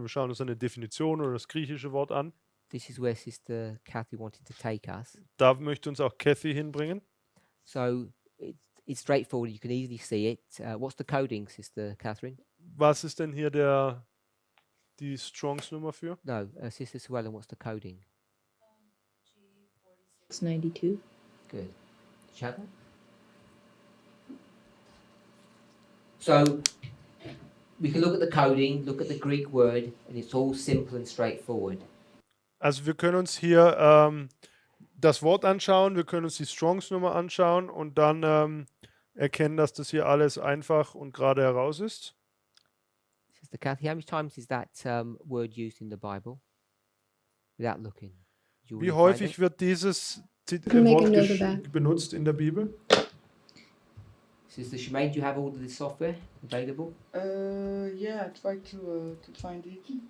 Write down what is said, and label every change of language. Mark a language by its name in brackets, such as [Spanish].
[German] Wir schauen uns eine Definition oder das griechische Wort an. [English] This is where Sister Kathy wanted to take us. [German] Da möchte uns auch Kathy hinbringen. [English] So it's straightforward. You can easily see it. What's the coding, Sister Catherine? [German] Was ist denn hier die Strongs-Nummer für? [English] No, Sister Suellen, what's the coding? 692. Good. Shadow? So we can look at the coding, look at the Greek word, and it's all simple and straightforward. [German] Also wir können uns hier das Wort anschauen, wir können uns die Strongs-Nummer anschauen und dann erkennen, dass das hier alles einfach und gerade heraus ist. [English] Sister Kathy, how many times is that word used in the Bible? Without looking. Did you [German] Wie [English] already find [German] häufig [English] it? [German] wird dieses [English] Can make a [German] Wort [English] note of that. [German] benutzt in der Bibel? [English] Sister Shemaine, do you have all of this software available? Yeah, I tried to find it.